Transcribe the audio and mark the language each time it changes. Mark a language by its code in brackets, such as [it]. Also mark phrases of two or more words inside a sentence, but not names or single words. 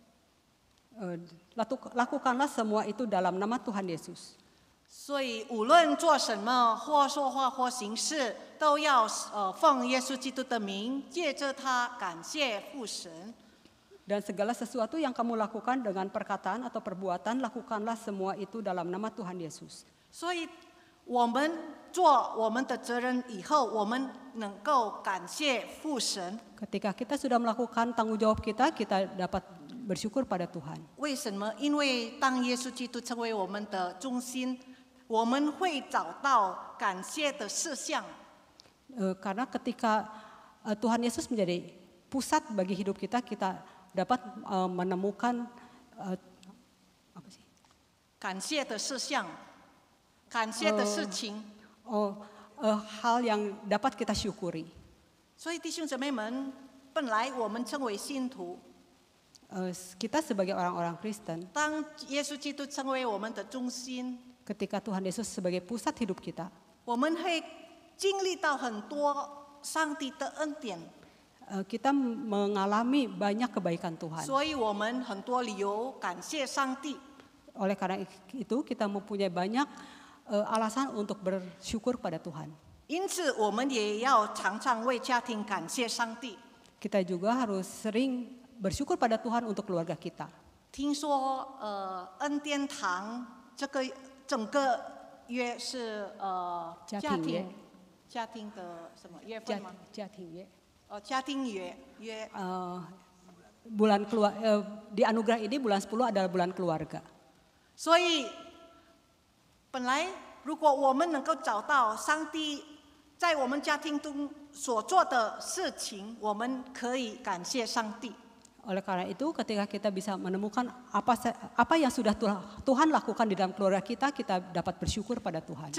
[id] lakukanlah semua itu dalam nama Tuhan Yesus. [zh] 所以无论做什么，或说话或行事，都要奉耶稣基督的名，借着他感谢父神。 [id] Dan segala sesuatu yang kamu lakukan dengan perkataan atau perbuatan, lakukanlah semua itu dalam nama Tuhan Yesus. [zh] 所以我们做我们的责任以后，我们能够感谢父神。 [id] Ketika kita sudah melakukan tanggung jawab kita, kita dapat bersyukur pada Tuhan. [zh] 为什么？因为当耶稣基督成为我们的中心，我们会找到感谢的事项。 [id] Karena ketika Tuhan Yesus menjadi pusat bagi hidup kita, kita dapat menemukan [zh] 感谢的事项，感谢的事情。 [id] hal yang dapat kita syukuri. [zh] 所以弟兄姊妹们，本来我们称为信徒， [id] Kita sebagai orang-orang Kristen, [zh] 当耶稣基督成为我们的中心， [id] ketika Tuhan Yesus sebagai pusat hidup kita, [zh] 我们会经历到很多上帝的恩典， [id] kita mengalami banyak kebaikan Tuhan. [zh] 所以我们很多理由感谢上帝。 [id] Oleh karena itu kita mempunyai banyak alasan untuk bersyukur pada Tuhan. [zh] 因此，我们也要常常为家庭感谢上帝。 [id] Kita juga harus sering bersyukur pada Tuhan untuk keluarga kita. [zh] 听说恩典堂这个整个约是家庭的什么月份吗？家庭约。 [id] Bulan di anugerah ini bulan 10 adalah bulan keluarga. [zh] 所以，本来如果我们能够找到上帝在我们家庭中所做的事情，我们可以感谢上帝。 [id] Oleh karena itu, ketika kita bisa menemukan apa yang sudah Tuhan lakukan di dalam keluarga kita, kita dapat bersyukur pada Tuhan.